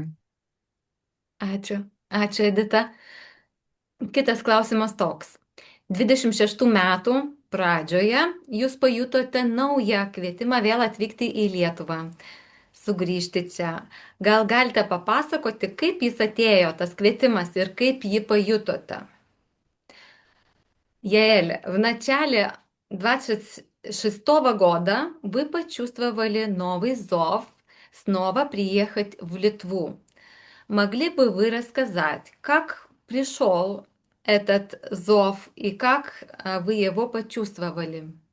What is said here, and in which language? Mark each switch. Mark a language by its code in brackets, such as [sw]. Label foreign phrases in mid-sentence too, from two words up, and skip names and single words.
[lt] Ačiū. Ačiū, Edita. Kitas klausimas toks. 26 metų pradžioje jūs pajutote naują kvietimą vėl atvykti į Lietuvą, sugrįžti čia. Gal galite papasakoti, kaip jis atėjo, tas квитимас, ir kaip jį pajutote? [ru] Яэль, в начале 26-го года вы почувствовали новый зов снова приехать в Литву. Могли бы вы рассказать, как пришел этот зов и как вы его почувствовали?